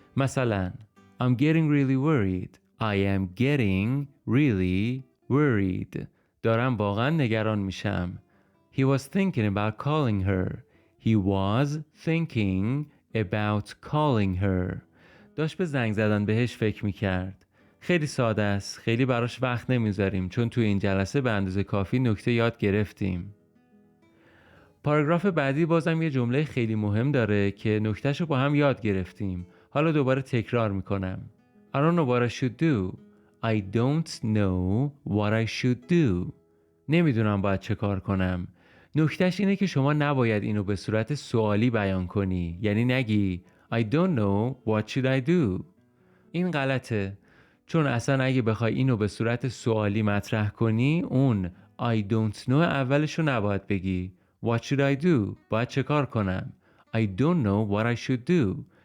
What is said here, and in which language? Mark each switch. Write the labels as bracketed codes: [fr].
[en] مثلا I'm getting really worried. I am getting really worried. [fa] دارم واقعا نگران میشم. [en] He was thinking about calling her. He was thinking about calling her. [fa] داشت به زنگ زدن بهش فکر میکرد. خیلی ساده است. خیلی براش وقت نمیذاریم چون توی این جلسه به اندازه کافی نکته یاد گرفتیم. پاراگراف بعدی بازم یه جمله خیلی مهم داره که نکتهشو با هم یاد گرفتیم. حالا دوباره تکرار میکنم. [en] I don't know what I should do. I don't know what I should do. [fa] نمیدونم باید چه کار کنم. نکتهش اینه که شما نباید اینو به صورت سوالی بیان کنی. یعنی نگی [en] I don't know what should I do. [fa] این غلطه. چون اصلا اگه بخوای اینو به صورت سوالی مطرح کنی اون [en] I don't know [fa] اولشو نباید بگی. [en] What should I do؟ [fa] باید چه کار کنم؟ [en] I don't know what I should do.